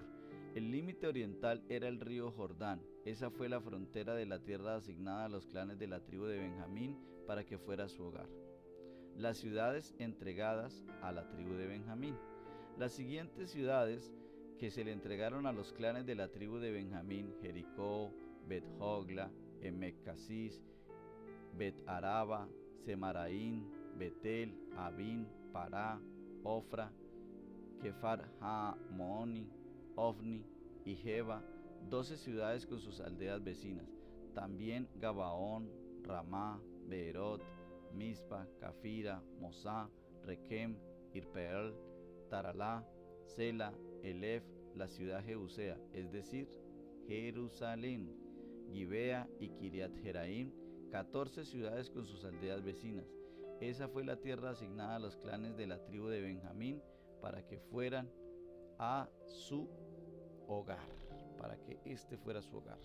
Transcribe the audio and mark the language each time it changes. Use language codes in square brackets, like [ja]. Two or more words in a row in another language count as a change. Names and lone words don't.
[es] El límite oriental era el río Jordán. Esa fue la frontera de la tierra asignada a los clanes de la tribu de Benjamín para que fuera su hogar. Las ciudades entregadas a la tribu de Benjamín. Las siguientes ciudades que se le entregaron a los clanes de la tribu de Benjamín: Jericó, Bet-Hogla, Emec-Casis, Bet-Araba, Semaraín, Betel, Abín, Pará, Ofra, Kefar-Hamooni, Ofni y Jeba, 12 ciudades con sus aldeas vecinas. También Gabaón, Ramá, Beerot, Mizpa, Cafira, Mosá, Requem, Irpeel, Taralá, Sela, Elef, la ciudad Jebusea, es decir, Jerusalén, Gibea y Kiriat Jeraim, 14 ciudades con sus aldeas vecinas. Esa fue la tierra asignada a los clanes de la tribu de Benjamín para que fueran a su hogar, para que este fuera su hogar.